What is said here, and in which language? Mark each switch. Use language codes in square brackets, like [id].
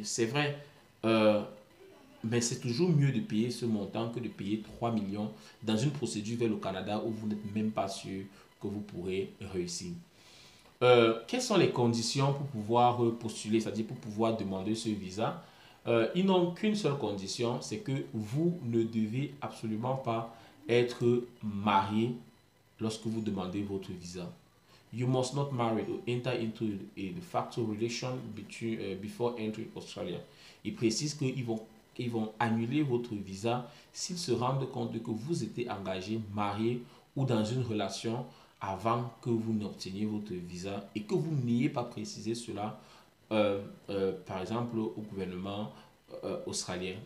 [fr] C'est vrai, mais c'est toujours mieux de payer ce montant que de payer 3 millions dans une procédure vers le Canada où vous n'êtes même pas sûr que vous pourrez réussir. Quelles sont les conditions pour pouvoir postuler, c'est-à-dire pour pouvoir demander ce visa? Ils n'ont qu'une seule condition, c'est que vous ne devez absolument pas être marié lorsque vous demandez votre visa. [en] You must not marry or enter into a de facto relation before entering Australia. [fr] Il précise qu'ils vont annuler votre visa s'ils se rendent compte que vous étiez engagé, marié ou dans une relation avant que vous n'obteniez votre visa et que vous n'ayez pas précisé cela, par exemple, au gouvernement australien.